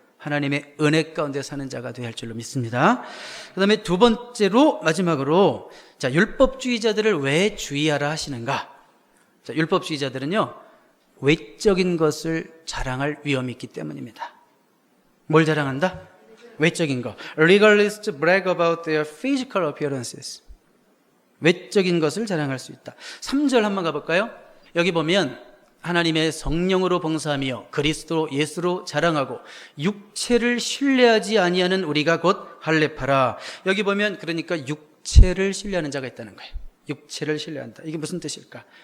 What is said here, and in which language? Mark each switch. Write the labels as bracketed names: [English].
[Korean] 하나님의 은혜 가운데 사는 자가 되어야 할 줄로 믿습니다. 그 다음에 두 번째로 마지막으로 자, 율법주의자들을 왜 주의하라 하시는가? 자, 율법주의자들은요 외적인 것을 자랑할 위험이 있기 때문입니다. 뭘 자랑한다? 외적인 거. [English] Legalists brag about their physical appearances. [Korean] 외적인 것을 자랑할 수 있다. 3절 한번 가볼까요? 여기 보면 하나님의 성령으로 봉사하며 그리스도 예수로 자랑하고 육체를 신뢰하지 아니하는 우리가 곧 할례파라. 여기 보면 그러니까 육체를 신뢰하는 자가 있다는 거예요. 육체를 신뢰한다. 이게 무슨 뜻일까?